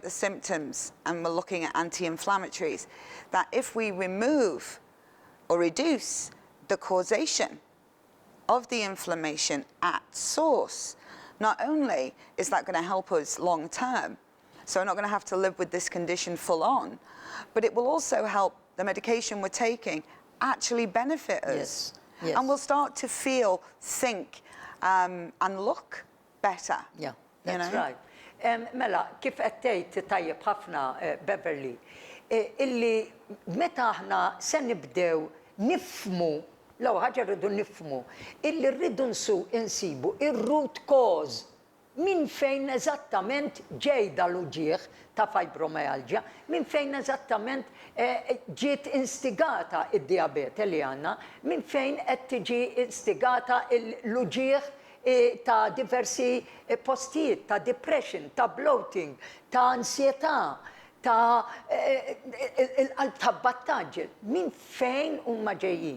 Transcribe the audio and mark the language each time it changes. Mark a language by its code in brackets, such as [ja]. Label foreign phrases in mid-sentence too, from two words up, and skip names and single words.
[en] the symptoms and we're looking at anti-inflammatories, that if we remove or reduce the causation of the inflammation at source, not only is that going to help us long term, so we're not going to have to live with this condition full on, but it will also help the medication we're taking actually benefit us. Yes. And we'll start to feel, think, and look better. Yeah, that's right. [mt] Mela, kif qed tgħid tajjeb ħafna Beverley, illi meta aħna se nibdew nifhmu L-ewwel ħaġa rridu nifhmu illi rridu insibu ir- [en] root cause [mt] minn fejn eżattament ġejda l-uġieħ ta' fibromyalgia, minn fejn eżattament ġiet instigata id-diabete li għandna, minn fejn qed tiġi instigata l-uġieħ ta' diversi postijiet, ta' depression, ta' bloating, ta' ansjetà, ta' il-qalb ta' battaġġel, minn fejn huma ġejjin.